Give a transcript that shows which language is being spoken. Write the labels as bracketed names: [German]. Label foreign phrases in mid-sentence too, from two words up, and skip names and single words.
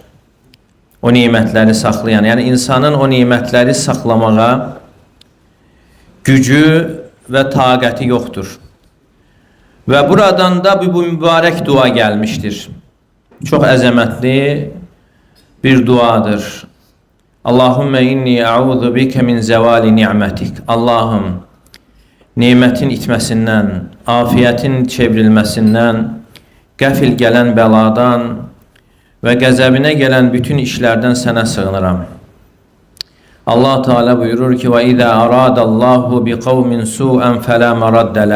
[Azerbaijani] O nimətləri saxlayan, yəni insanın o nimətləri saxlamağa gücü və taqəti yoxdur. Və buradan da bu mübarək dua gəlmişdir. Çox əzəmətli bir duadır. [Arabic] اللهم إني أعوذ بك من زوال نعمتك. [Azerbaijani] Allahım, nimətin itməsindən, afiyyətin çevrilməsindən, qəfil gələn bəladan və qəzəbinə gələn bütün işlərdən sənə sığınıram. Allah Teala buyurur ki: [Arabic] "وإذا أراد الله بقوم سوءا فلا مرد له."